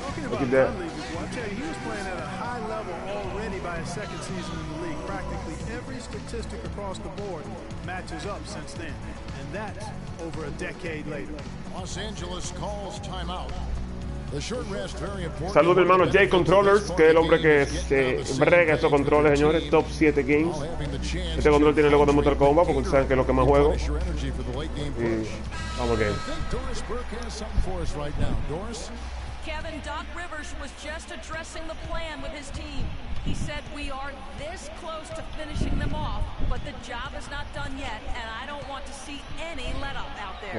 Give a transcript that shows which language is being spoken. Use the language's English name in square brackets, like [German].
[English] Look at that. I tell you, he was playing at a high level already by his second season in the league. Practically every statistic across the board matches up since then. And that's over a decade later. Los Angeles calls timeout. The short rest very important. [Spanish] Saludos, mi hermano Jay Controllers, que es el hombre que se brega estos controles, señores. [English] Top 7 games. [Spanish] Este control tiene logo de Mortal Kombat, porque ustedes saben que es lo que más juego. Y vamos game. [English] Kevin, Doc Rivers was just addressing the plan with his team. He said we are this close to finishing them off, but the job is not done yet, and I don't want to see any let-up out there.